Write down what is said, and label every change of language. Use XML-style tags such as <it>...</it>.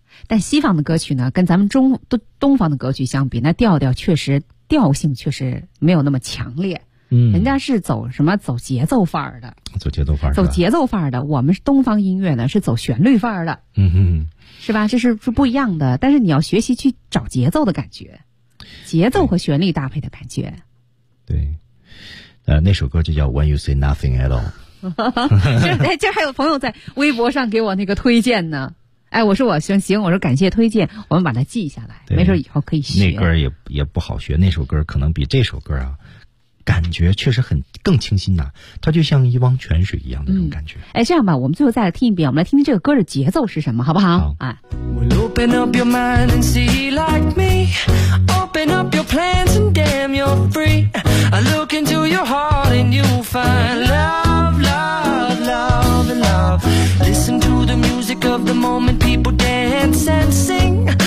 <zh>但西方的歌曲呢，跟咱们中东方的歌曲相比，那调调确实调性确实没有那么强烈。人家是走什么，走节奏范儿的，走节奏范儿，走节奏范儿的。我们东方音乐呢是走旋律范儿的。嗯哼，是吧，这是不一样的。但是你要学习去找节奏的感觉，节奏和旋律搭配的感觉。对，那首歌就叫 When You Say Nothing At All。这还有朋友在微博上给我那个推荐呢。哎，我说我行行，我说感谢推荐，我们把它记下来，没准以后可以学。那歌也不好学，那首歌可能比这首歌啊感觉确实很更清新呐、啊，它就像一汪泉水一样的那种感觉。哎，这样吧，我们最后再来听一遍，我们来听听这个歌的节奏是什么，好不好？好。</zh> <en>Well, open up your mind and see like me. Open up your plans and damn you're free. I look into your heart and you find love, love, love, love. Listen to the music of the moment people dance and sing.</en>